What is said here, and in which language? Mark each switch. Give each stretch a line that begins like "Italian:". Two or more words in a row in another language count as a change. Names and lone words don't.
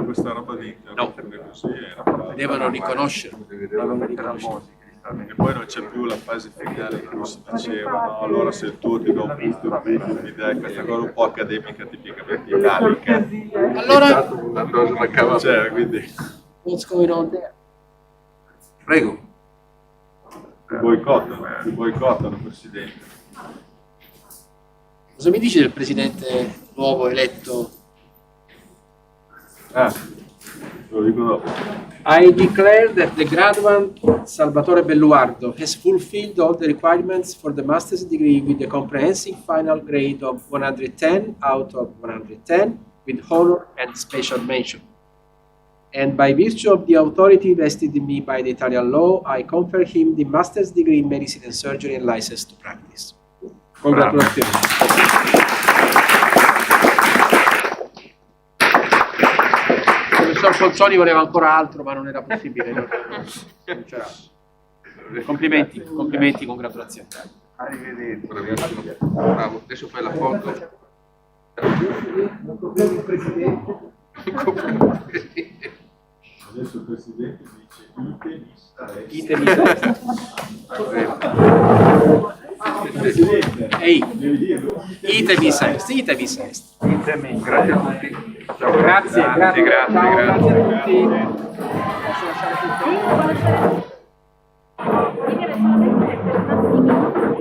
Italian: Questa roba di internet così era. Devono riconoscerlo. Devo mettere la musica. E poi non c'è più la fase finale che si diceva, no? Allora se il tuo ti do un'idea, questa cosa un po' accademica tipicamente italica. Allora, una cosa mancava. Cioè, quindi.
English: What's going on there?
Italian: Prego. Ti boicottano, Presidente. Cosa mi dici del presidente nuovo eletto? Lo dico dopo.
English: I declare that the graduate Salvatore Belluardo has fulfilled all the requirements for the master's degree with the comprehensive final grade of 110 out of 110 with honor and special mention. And by virtue of the authority vested in me by the Italian law, I confer him the master's degree in medicine and surgery and license to practice.
Italian: Congratulazioni. Il professor Ponzoni voleva ancora altro, ma non era possibile. Non c'era. Complimenti, congratulazioni. Arrivederci. Bravissimo. Bravo, adesso fai la foto. Adesso il Presidente dice
Latin: Ite missa est. Ehi, ite missa est.
Italian: Grazie a tutti. Ciao, grazie. Ciao, grazie a tutti. Posso lasciare tutto?